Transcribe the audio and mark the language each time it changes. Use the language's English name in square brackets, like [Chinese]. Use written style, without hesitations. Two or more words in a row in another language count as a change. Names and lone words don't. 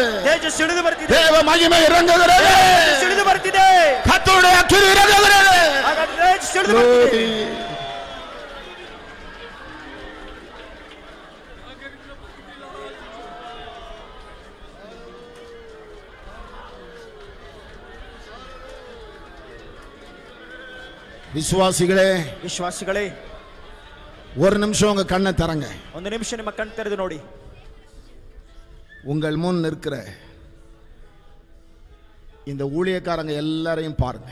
[Kannada] ತೇಜಸ್ಸು ಇಳಿದು ಬರ್ತಿದೆ. [Tamil] தேவ மகிமை இறங்குகிறது. [Kannada] ತೇಜಸ್ಸು ಇಳಿದು ಬರ್ತಿದೆ. [Tamil] கர்த்தருடைய அக்கினி இறங்குகிறது. [Kannada] ಹಾಗಾದ್ರೆ ತೇಜಸ್ಸು ಇಳಿದು ಬರ್ತಿದೆ. [Tamil] விசுவாசிகளே, [Kannada] ವಿಶ್ವಾಸಿಗಳೇ, [Tamil] ஒரு நிமிஷம் உங்க கண்ணை தரங்க. [Kannada] ಒಂದು ನಿಮಿಷ ನಿಮ್ಮ ಕಣ್ಣು ತೆರೆದು ನೋಡಿ. [Tamil] உங்கள் முன் நிற்கிற இந்த ஊழியக்காரங்க எல்லாரையும் பாருங்க.